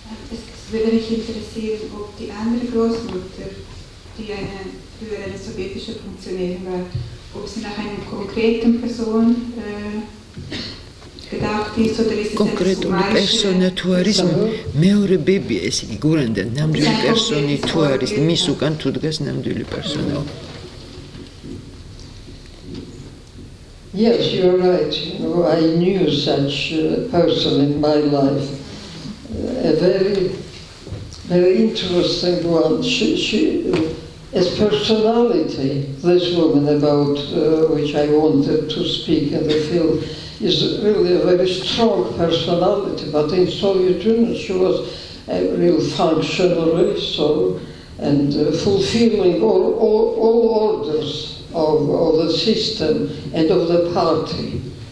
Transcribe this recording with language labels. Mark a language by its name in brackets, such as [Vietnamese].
[German] Es würde mich interessieren, ob die andere Großmutter, die eine frühere sowjetische Funktionärin war, ob sie nach einer konkreten Person gedacht ist, oder ist es [Georgian] კონკრეტული პერსონა თუ არის მეორე ბებია, ესე იგი გურანდა ნამდვილი პერსონი თუ არის, მის უკან თუ დგას ნამდვილი პერსონა. [English] Yes, you're right. You know, I knew such a person in my life. A very, very interesting one. She as personality, this woman about which I wanted to speak in the film, is really a very strong personality, but in Soviet Union she was a real functionary, and fulfilling all orders of the system and of the party.